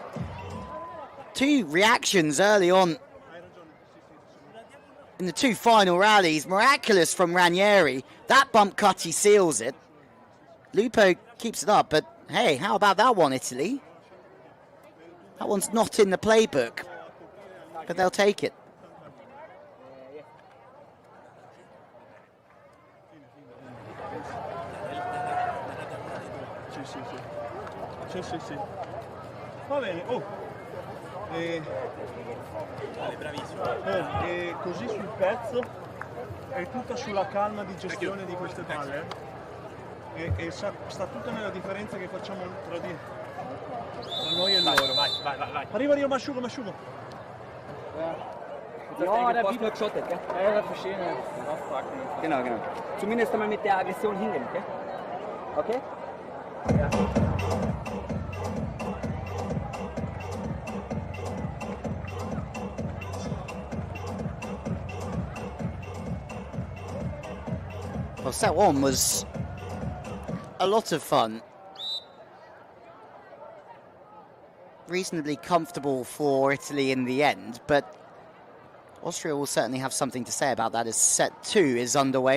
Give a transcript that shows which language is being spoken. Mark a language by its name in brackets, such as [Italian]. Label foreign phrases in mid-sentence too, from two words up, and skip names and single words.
[English] Two reactions early on in the two final rallies. Miraculous from Ranghieri. That bump cutty seals it. Lupo keeps it up, but hey, how about that one, Italy? That one's not in the playbook, but they'll take it. [Italian] Sì. Va bene, così sul pezzo è tutta sulla calma di gestione di queste palle. E sta tutta nella differenza che facciamo tra noi e loro. Vai. Arriva, mi asciugo. [German] Ja, da wird nur geschottet, gell? Ja, das verstehen wir. Genau. Zumindest einmal mit der Aggression hingehen, gell? Okay? Ja. [English] Well, set one was a lot of fun. Reasonably comfortable for Italy in the end, but Austria will certainly have something to say about that as set 2 is underway.